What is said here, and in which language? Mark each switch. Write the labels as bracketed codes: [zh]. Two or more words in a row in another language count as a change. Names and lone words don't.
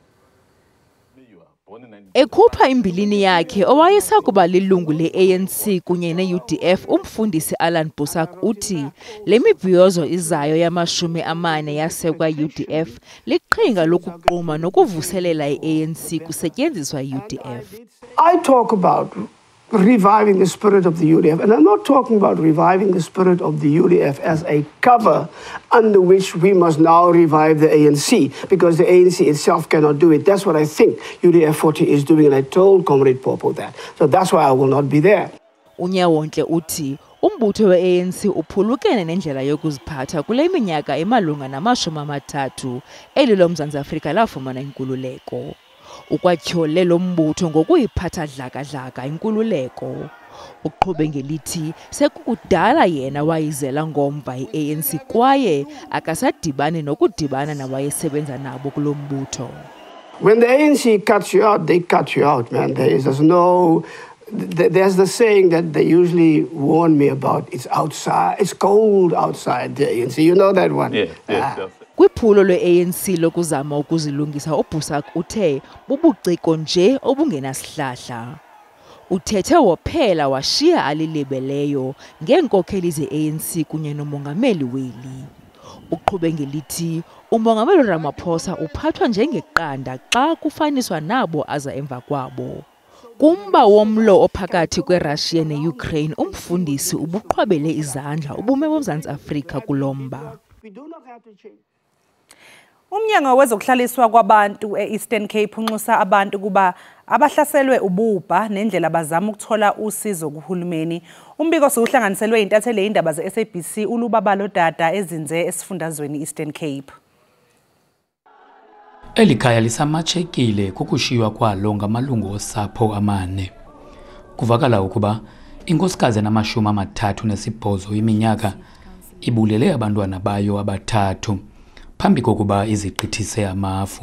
[xh] Ekhupha imbilini yakhe owayesakuba lilungu le-ANC kunye ne-UDF, umfundisi Alan Busak uthi le mibhiyozo izayo yama-40 yasekwa UDF liqhinga lokuquma nokuvuselela i-ANC kusetyenziswa i-UDF. [en] I talk about reviving the spirit of the UDF, and I'm not talking about reviving the spirit of the UDF as a cover under which we must now revive the ANC, because the ANC itself cannot do it. That's what I think UDF 40 is doing, and I told Comrade Popo that. So that's why I will not be there. [xh] Unyawontle uthi umbutho we-ANC uphulukene nendlela yokuziphatha kule minyaka emalunga na-30 eli loMzantsi Afrika lafumana inkululeko. Ukwatyhole lo mbutho ngokuyiphatha dlaka-dlaka inkululeko. Uqhube ngelithi sekukudala yena wayizela ngomva i-ANC kwaye akasadibani nokudibana nawayesebenza nabo kulo mbutho. [en] When the ANC cuts you out, they cut you out, man. There's the saying that they usually warn me about. It's outside. It's cold outside the ANC. You know that one? Yeah. [xh] Kwiphulo lwe-ANC lokuzama ukuzilungisa, uBusak uthe bubuciko nje obungenasihlahla. Uthethe wophela washiya alilebeleyo ngeenkokheli ze-ANC kunye nomongameli weli. Uqhube ngelithi umongameli Ramaphosa uphathwa njengeqanda xa kufaniswa nabo aza emva kwabo. Kumba womlo ophakathi kweRussia ne-Ukraine, umfundisi ubuqhwabele izandla ubume boMzantsi Afrika kulomba. [zu] Umnyango wezokuhlaliswa kwabantu e-Eastern Cape unxusa abantu kuba abahlaselwe ububha nendlela bazama ukuthola usizo kuhulumeni. Umbiko sokuhlanganiselwe intatheli indaba ze SABC uLubabalo Dada ezinze esifundazweni Eastern Cape. [xh] Elikhaya lisamachekile kukushiywa kwalo ngamalungu osapho amane. Kuvakala ukuba inkosikazi enama-38 iminyaka ibulele abantwana bayo abathathu phambi kokuba izigqithise amafu.